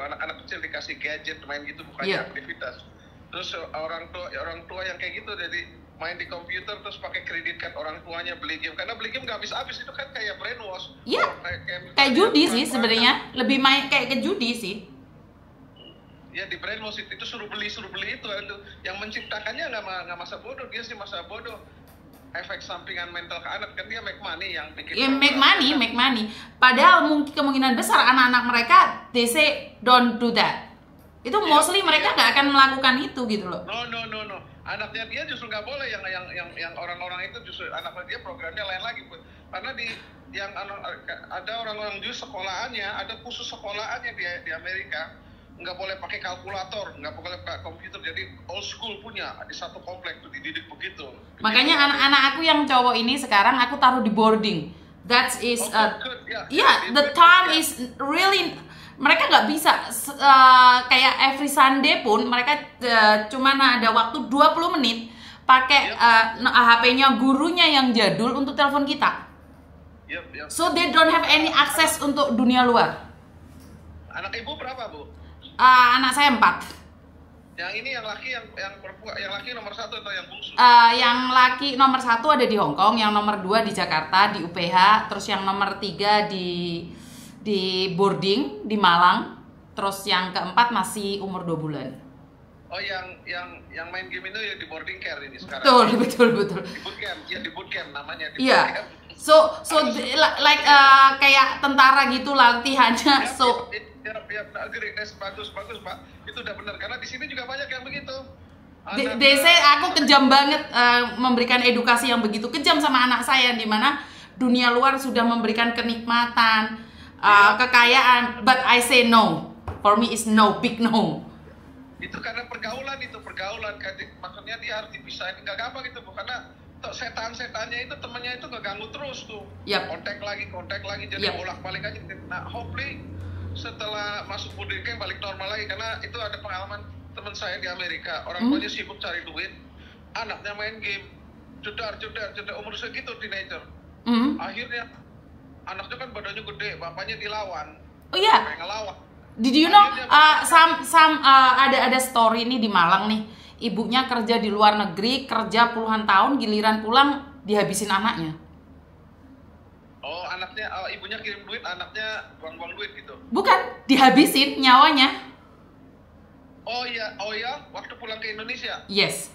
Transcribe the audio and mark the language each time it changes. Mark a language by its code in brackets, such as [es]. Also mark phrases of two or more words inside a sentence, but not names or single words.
[id] Anak-anak kecil dikasih gadget main gitu, bukannya aktivitas. Terus orang tua yang kayak gitu jadi main di komputer terus pakai [en] kredit card [id] orang tuanya beli game, karena beli game nggak habis-habis, itu kan kayak brainwash. Iya. Kayak judi sih sebenarnya, lebih main kayak ke judi sih. Ya di brainwash itu suruh beli itu, yang menciptakannya nggak masa bodoh, dia sih masa bodoh. Efek sampingan mental ke anak kan, dia [en] make money [id] yang bikin. [en] Ya make money. [id] Padahal mungkin kemungkinan besar anak-anak mereka [en] they say don't do that. [id] Itu mostly mereka nggak akan melakukan itu gitu loh. No. Anaknya dia justru nggak boleh, yang orang-orang itu justru anaknya dia programnya lain lagi, karena ada orang-orang justru sekolahannya, ada khusus sekolahannya di Amerika, nggak boleh pakai kalkulator, nggak boleh pakai komputer, jadi [en] old school [id] punya di satu komplek tuh dididik begitu. Makanya anak-anak aku yang cowok ini sekarang aku taruh di boarding. [en] That is the time is really, [id] mereka nggak bisa kayak [en] every Sunday [id] pun mereka cuma ada waktu 20 menit pakai HP-nya gurunya yang jadul untuk telepon kita. [en] So they don't have any access [id] untuk dunia luar. Anak ibu berapa, Bu? Anak saya 4. Yang ini yang laki yang perempuan, yang laki nomor 1 atau yang bungsu? Yang laki nomor 1 ada di Hong Kong, yang nomor 2 di Jakarta di UPH, terus yang nomor 3 di boarding di Malang, terus yang keempat masih umur 2 bulan. Oh, yang main game itu ya di [en] boarding care [id] ini sekarang. Betul. Di bootcamp namanya. Iya. [en] So like [id] kayak tentara gitu latihannya. Bagus Pak. Itu udah benar, karena di sini juga banyak yang begitu. DC aku kejam banget memberikan edukasi yang begitu kejam sama anak saya, di mana dunia luar sudah memberikan kenikmatan, kekayaan, [en] but I say no. For me is no, big no. [id] Itu karena pergaulan, maksudnya dia harus dipisahin, nggak gampang itu, Bu, karena setan-setannya itu temannya itu ngeganggu terus tuh. Kontak lagi, jadi bolak-balik aja. Nah, hopefully setelah masuk [en] boarding camp [id] balik normal lagi, karena itu ada pengalaman teman saya di Amerika, orang tuanya sibuk cari duit, anaknya main game, jedar umur segitu, teenager. Akhirnya anaknya kan badannya gede, bapaknya dilawan. Oh iya. Ngelawan. [en] Did you know [id] ada story nih di Malang nih, ibunya kerja di luar negeri, kerja puluhan tahun, giliran pulang dihabisin anaknya. Oh, ibunya kirim duit, anaknya buang-buang duit gitu? Bukan, dihabisin nyawanya. Oh iya, waktu pulang ke Indonesia?